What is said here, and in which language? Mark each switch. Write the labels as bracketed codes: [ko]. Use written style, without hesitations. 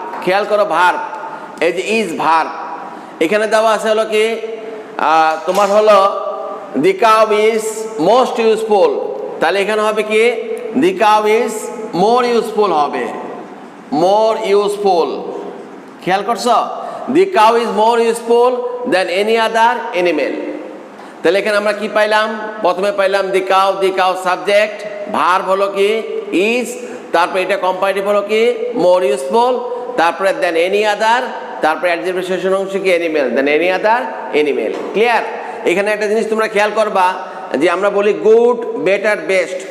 [bn] খেয়াল করো ভার্ব, এই যে ইজ ভার্ব। এখানে দেওয়া আছে হলো কি তোমার হলো the cow is most useful, তাহলে এখানে হবে কি the cow is more useful হবে। [en] more useful. [bn] খেয়াল করছো? [en] The cow is more useful than any other animal. [bn] তাহলে এখানে আমরা কি পাইলাম? প্রথমে পাইলাম the cow সাবজেক্ট, ভার্ব হলো কি is, তারপরে এটা কম্পারেটিভ হলো কি more useful, তারপরে দেন এনি আদার, তারপরে অ্যাডজেক্টিভ শেষের অংশ কি animal, than any other animal. Clear? এখানে একটা জিনিস তোমরা খেয়াল করবা যে আমরা বলি গুড, বেটার, বেস্ট।